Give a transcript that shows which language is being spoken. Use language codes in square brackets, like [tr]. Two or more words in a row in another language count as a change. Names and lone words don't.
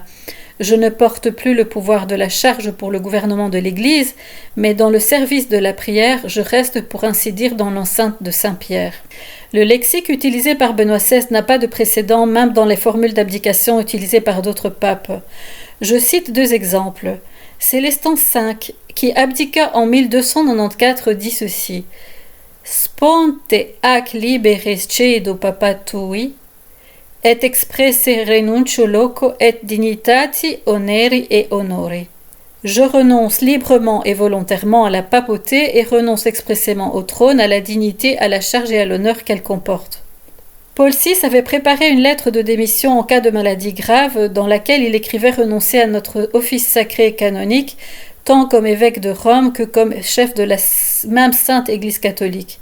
[fr] Je ne porte plus le pouvoir de la charge pour le gouvernement de l'Église, mais dans le service de la prière, je reste pour ainsi dire dans l'enceinte de Saint-Pierre. Le lexique utilisé par Benoît XVI n'a pas de précédent, même dans les formules d'abdication utilisées par d'autres papes. Je cite deux exemples. Célestin V, qui abdiqua en 1294, dit ceci: [la] Sponte ac liberes cedo papatui, et expresse renuncio loco et dignitati oneri et honori. [fr] Je renonce librement et volontairement à la papauté et renonce expressément au trône, à la dignité, à la charge et à l'honneur qu'elle comporte. Paul VI avait préparé une lettre de démission en cas de maladie grave dans laquelle il écrivait renoncer à notre office sacré et canonique, tant comme évêque de Rome que comme chef de la même sainte Église catholique.